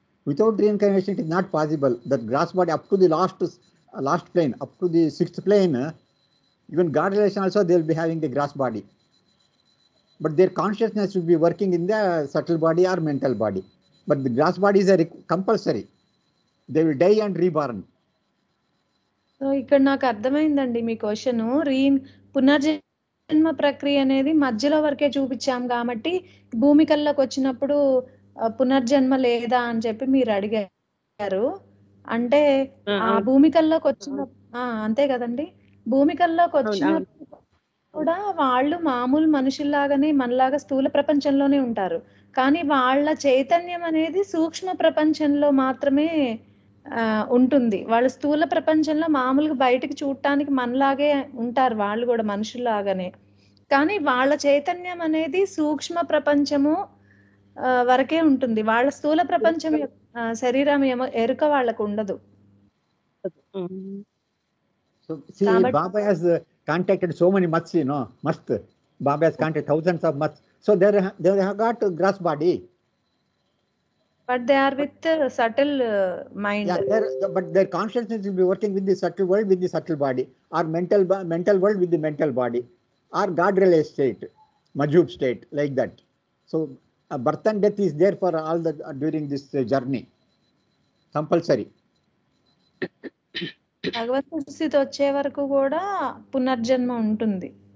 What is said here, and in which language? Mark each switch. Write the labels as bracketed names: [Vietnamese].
[English] Without reincarnation, it is not possible. That grass body up to the last plane, up to the 6th plane, even God relation also they will be having the grass body. But their consciousness will be working in the subtle body or mental body. But the grass body is a compulsory. They will die and reborn. [Telugu] So ఇక్కడ నాకు అర్థమైందండి మీ question. పునర్జన్మ ప్రక్రియ అనేది మధ్యలో వరకే చూపించాం కాబట్టి భూమికల్లోకి వచ్చినప్పుడు పునర్జన్మ లేదా అని చెప్పి మీరు అడిగారు. అంటే ఆ భూమికల్లోకి వచ్చిన అంతే కదండి, భూమికల్లోకి వచ్చినప్పుడు కూడా వాళ్ళు మామూలు మనుషుల్లాగానే మనలాగా స్థూల ప్రపంచంలోనే ఉంటారు. కానీ వాళ్ళ చైతన్యం అనేది సూక్ష్మ ప్రపంచంలో మాత్రమే ఉంటుంది. వాళ్ళు స్థూల ప్రపంచంలో మామూలుగా బయటకు చూడటానికి మనలాగే ఉంటారు, వాళ్ళు కూడా మనుషుల్లాగానే. కానీ వాళ్ళ చైతన్యం అనేది సూక్ష్మ ప్రపంచము వరకే ఉంటుంది. వాళ్ళ స్థూల ప్రపంచం శరీరం ఎరుక వాళ్ళకు ఉండదు. [English] So see, Baba has contacted so many mats, mast. Baba has contacted thousands of mats. So they have got grass body. But they are with subtle mind. Yeah, but their consciousness will be working with the subtle world with the subtle body, or mental world with the mental body, or God relay state, Majhub state, like that. So birth and death is there for all the during this journey, compulsory. [Telugu] భగవత్ స్థితి వచ్చే వరకు కూడా పునర్జన్మ ఉంటుంది.